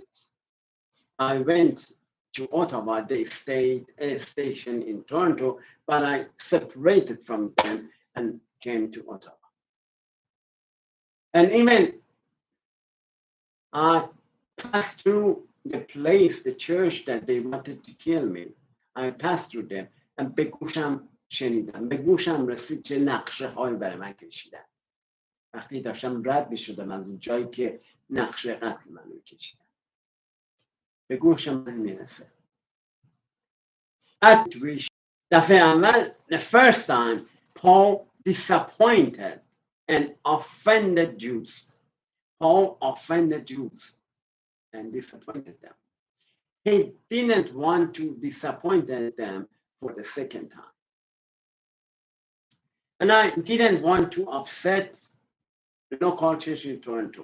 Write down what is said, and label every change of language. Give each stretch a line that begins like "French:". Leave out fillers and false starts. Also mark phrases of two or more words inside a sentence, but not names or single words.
English: I went to Ottawa, they stayed a station in Toronto, but I separated from them and came to Ottawa. And even I passed through the place, the church that they wanted to kill me. I passed through them
Persian: به گوشم شنیدم، به گوشم رسید چه نقشه هایی برای من کشیدن وقتی داشتم رد می‌شدم از اون جایی که نقشه قتل منو کشیدن. به گوشم میرسه.
English: At which
Persian: دفعه اول,
English: the first time Paul disappointed and offended Jews. Paul offended Jews and disappointed them. He didn't want to disappoint them for the second time. And I didn't want to upset the local church in Toronto.